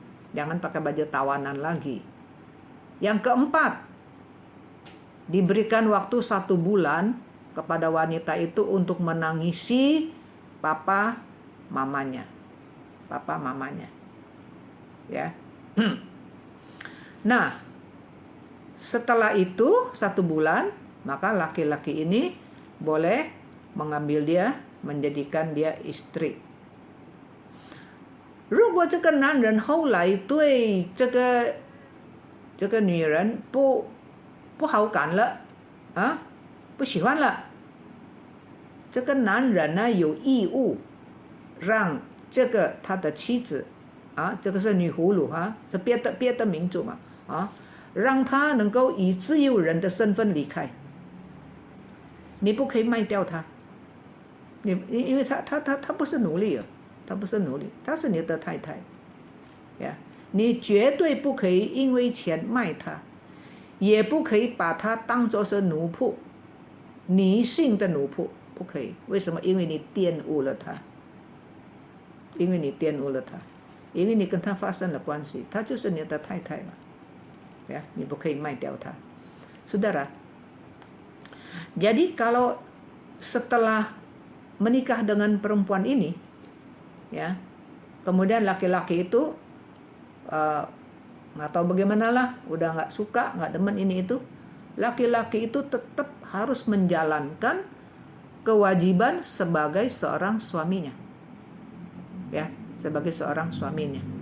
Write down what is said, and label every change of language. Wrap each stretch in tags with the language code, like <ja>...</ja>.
<id>Jangan pakai baju tawanan lagi. Yang keempat, diberikan waktu 1 bulan kepada wanita itu untuk menangisi papa mamanya. Papa mamanya. Ya. Nah, setelah itu 1 bulan, maka laki-laki ini boleh mengambil dia, menjadikan dia istri。</id> <zh>如果这个男人后来对这个女人不好感了不喜欢了，这个男人呢有义务让这个他的妻子这个是女俘虏是别的民族嘛让他能够以自由人的身份离开，你不可以卖掉他。因为他不是奴隶了，他不是奴隶，他是你的太太，呀，你绝对不可以因为钱卖他，也不可以把他当作是奴仆，女性的奴仆，不可以。为什么？因为你玷污了他，因为你玷污了他，因为你跟他发生了关系，他就是你的太太嘛，ya, 你不可以卖掉他。</zh> <id>Saudara, jadi kalau setelah menikah dengan perempuan ini, ya, kemudian laki-laki itu nggak tahu bagaimanalah, udah nggak suka, nggak demen ini itu, laki-laki itu tetap harus menjalankan kewajiban sebagai seorang suaminya, ya, sebagai seorang suaminya.</id>